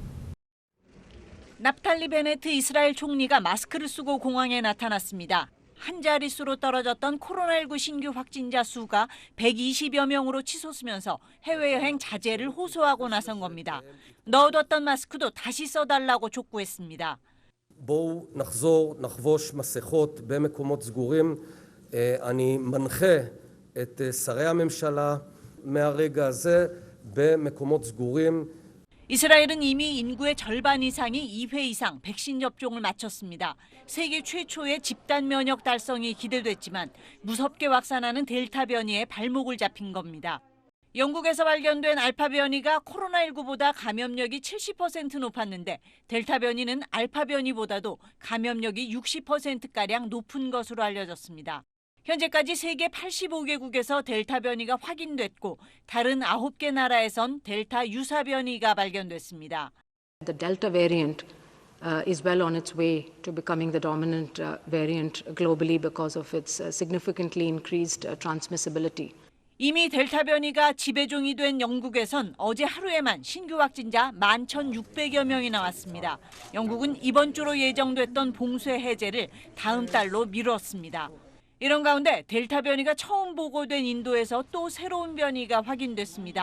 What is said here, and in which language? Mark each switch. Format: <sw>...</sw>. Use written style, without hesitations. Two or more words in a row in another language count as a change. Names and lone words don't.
<ko>납탈리 베네트 이스라엘 총리가 마스크를 쓰고 공항에 나타났습니다. 한 자릿수로 떨어졌던 코로나19 신규 확진자 수가 120여 명으로 치솟으면서 해외여행 자제를 호소하고 나선 겁니다. 넣어뒀던 마스크도 다시 써달라고 촉구했습니다.</ko> <he>בואו נחזור, נחבוש מסכות במקומות סגורים. אני מנחה את שרי הממשלה מהרגע הזה במקומות סגורים.</he> <ko>이스라엘은 이미 인구의 절반 이상이 2회 이상 백신 접종을 마쳤습니다. 세계 최초의 집단 면역 달성이 기대됐지만 무섭게 확산하는 델타 변이에 발목을 잡힌 겁니다. 영국에서 발견된 알파 변이가 코로나19보다 감염력이 70% 높았는데 델타 변이는 알파 변이보다도 감염력이 60%가량 높은 것으로 알려졌습니다. 현재까지 세계 85개국에서 델타 변이가 확인됐고 다른 9개 나라에선 델타 유사 변이가 발견됐습니다.</ko> <en>The Delta variant is well on its way to becoming the dominant variant globally because of its significantly increased transmissibility.</en> <ko>이미 델타 변이가 지배종이 된 영국에선 어제 하루에만 신규 확진자 11,600여 명이 나왔습니다. 영국은 이번 주로 예정됐던 봉쇄 해제를 다음 달로 미뤘습니다. 이런 가운데 델타 변이가 처음 보고된 인도에서 또 새로운 변이가 확인됐습니다.</ko>